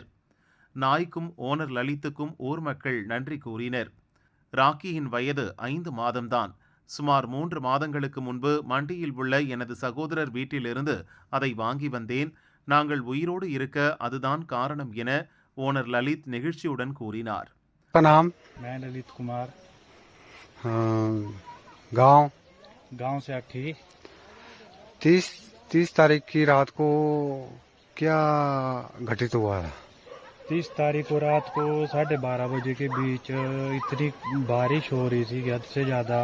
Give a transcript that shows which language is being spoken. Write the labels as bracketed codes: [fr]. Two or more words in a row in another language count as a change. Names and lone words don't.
[ta] நாய்க்கும் ஓனர் லலித்துக்கும் ஊர் மக்கள் நன்றி கூறினர். ராக்கியின் வயது 5 மாதம்தான். சுமார் 3 மாதங்களுக்கு முன்பு மண்டியில் உள்ள எனது சகோதரர் வீட்டிலிருந்து அதை வாங்கி வந்தேன். நாங்கள் உயிரோடு இருக்க அதுதான் காரணம் என ஓனர் லலித் நெகிழ்ச்சியுடன் கூறினார். [hi] मैं ललित कुमार, गांव से अठी 30 तारीख की रात को क्या घटित हुआ था? 30 तारीख को रात को 12:30 बजे के बीच इतनी बारिश हो रही थी हद से ज़्यादा।